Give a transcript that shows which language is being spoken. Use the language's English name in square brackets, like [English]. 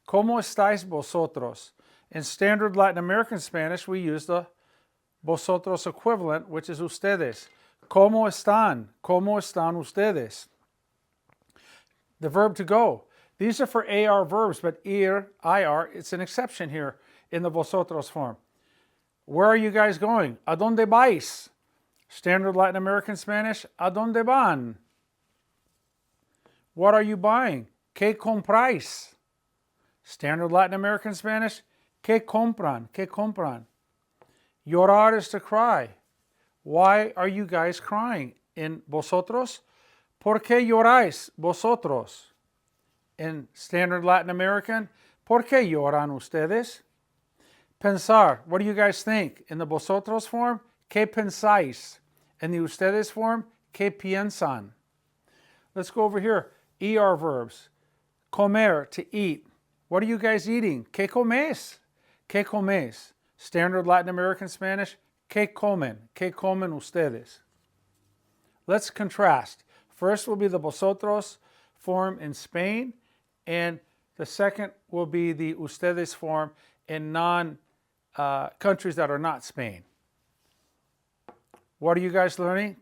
[Spanish] ¿Cómo estáis vosotros? [English] In standard Latin American Spanish, we use the vosotros equivalent, which is ustedes. [Spanish] ¿Cómo están? ¿Cómo están ustedes? [English] The verb to go. These are for AR verbs, but IR, it's an exception here in the vosotros form. Where are you guys going? [Spanish] ¿A dónde vais? [English] Standard Latin American Spanish, [Spanish] ¿a dónde van? [English] What are you buying? [Spanish] ¿Qué compráis? [English] Standard Latin American Spanish, [Spanish] ¿qué compran? ¿Qué compran? [English] Llorar is to cry. Why are you guys crying? [Spanish] In vosotros, ¿por qué lloráis vosotros? [English] In standard Latin American, [Spanish] ¿por qué lloran ustedes? [English] Pensar, what do you guys think? In the vosotros form, [Spanish] ¿qué pensáis? [English] In the ustedes form, [Spanish] ¿qué piensan? [English] Let's go over here. ER verbs. Comer, to eat. What are you guys eating? [Spanish] ¿Qué comes? ¿Qué comes? [English] Standard Latin American Spanish, [Spanish] ¿qué comen? ¿Qué comen ustedes? [English] Let's contrast. First will be the vosotros form in Spain, and the second will be the ustedes form in countries that are not Spain. What are you guys learning?